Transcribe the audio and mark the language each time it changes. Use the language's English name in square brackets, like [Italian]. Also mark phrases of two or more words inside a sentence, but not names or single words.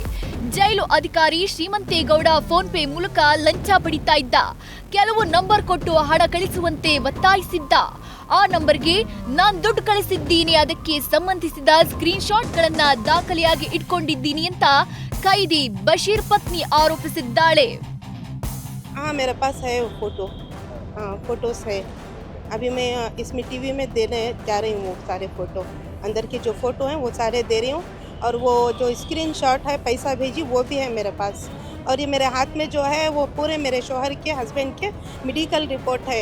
[Kannada] ಜೈಲು ಅಧಿಕಾರಿ ಶ್ರೀಮಂತೇಗೌಡ ಫೋನ್ ಪೇ ಮೂಲಕ ಲಂಚ ಪಡಿತಾ ಇದ್ದ. ಕೆಲವು ನಂಬರ್ ಕೊಟ್ಟು ಹಣ ಕಳಿಸುವಂತೆ ಒತ್ತಾಯಿಸಿದ್ದ. ಆ ನಂಬರ್ಗೆ ನಾನ್ ದುಡ್ಡು ಕಳಿಸಿದ್ದೀನಿ, ಅದಕ್ಕೆ ಸಂಬಂಧಿಸಿದ ಸ್ಕ್ರೀನ್ ಶಾಟ್ಗಳನ್ನ ದಾಖಲೆಯಾಗಿ ಇಟ್ಕೊಂಡಿದ್ದೀನಿ ಅಂತ ಕೈದಿ ಬಶೀರ್ ಪತ್ನಿ ಆರೋಪಿಸಿದ್ದಾಳೆ. [Hindi] हाँ मेरे पास है वो फोटो, हाँ फोटोस है. अभी मैं इसमें टीवी में देने जा रही हूँ वो सारे फ़ोटो. अंदर के जो फ़ोटो हैं वो सारे दे रही हूँ. और वो जो स्क्रीनशॉट है पैसा भेजी वो भी है मेरे पास. और ये मेरे हाथ में जो है वो पूरे मेरे शौहर के हस्बैंड के मेडिकल रिपोर्ट है.